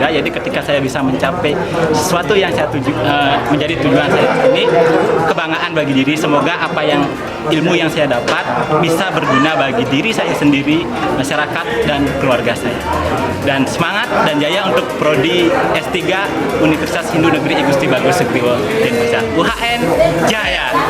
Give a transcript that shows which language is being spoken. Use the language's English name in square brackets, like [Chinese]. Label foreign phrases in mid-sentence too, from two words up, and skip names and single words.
[Indonesian] Jadi ketika saya bisa mencapai sesuatu yang saya menjadi tujuan saya ini, kebanggaan bagi diri. Semoga apa yang ilmu yang saya dapat bisa berguna bagi diri saya sendiri, masyarakat, dan keluarga saya. Dan semangat dan jaya untuk prodi S3 Universitas Hindu Negeri I Gusti Bagus Sektiwo Denpasar. UHN Jaya!